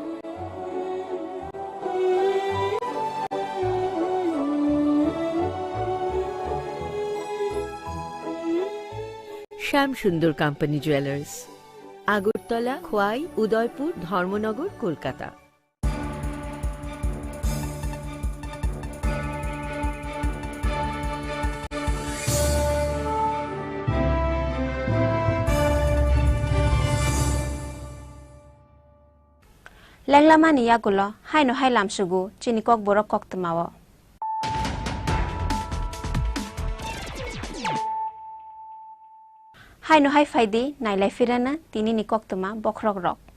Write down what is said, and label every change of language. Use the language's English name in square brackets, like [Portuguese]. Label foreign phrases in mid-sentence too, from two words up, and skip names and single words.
[Bangla] শ্যাম সুন্দর কোম্পানি জুয়েলার্স আগরতলা খোয়াই উদয়পুর ধর্মনগর কলকাতা [Kok Borok] lenglama ni yagulo haino hailam sugu chinikok borok koktmawo haino hai faidi nailai firana tini ni koktma bokrok rok